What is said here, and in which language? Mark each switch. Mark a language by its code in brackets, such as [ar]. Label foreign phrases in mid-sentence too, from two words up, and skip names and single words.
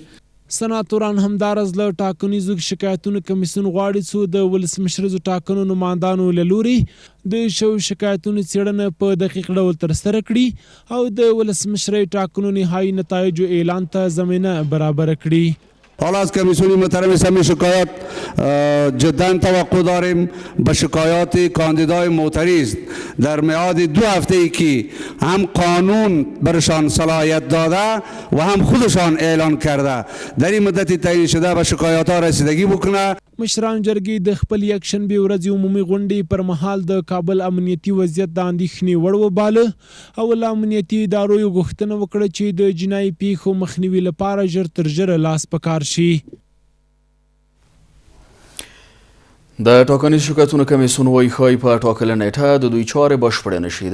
[ps] سناتوران همدارز له ټاکنیزو شکایتونو کمیسیون غواړي څو د ولسمشریزو ټاکنو نمایندانو له لوري د شویو شکایتونو څېړنه په دقیق ډول ترسره کړي او د ولسمشرۍ ټاکنو نهایي نتایجو اعلان ته زمینه برابره کړي. [fa] حالا از کمیسیون محترم سمی شکایات جدا توقع داریم به شکایات کاندیدای معترض در میعاد 2 هفته‌ای که هم قانون برشان صلاحیت داده و هم خودشان اعلان کرده در این مدت تعیین شده به شکایات ها رسیدگی بکنه. [ps] مشران جرګې د خپل یکشنبې ورځې عمومي غونډې پر مهال د کابل امنیتي وضعیت د اندېښنې وړ وباله او له امنیتي ادارو یې غوښتنه وکړه چې د جنایي پیښو مخنیوي لپاره ژر تر ژره لاس په کار شي. د ټاکنیز شکایتونو کمیسیون وایي ښایي په ټاکله نیټه د دوی چارې بشپړې نه شي.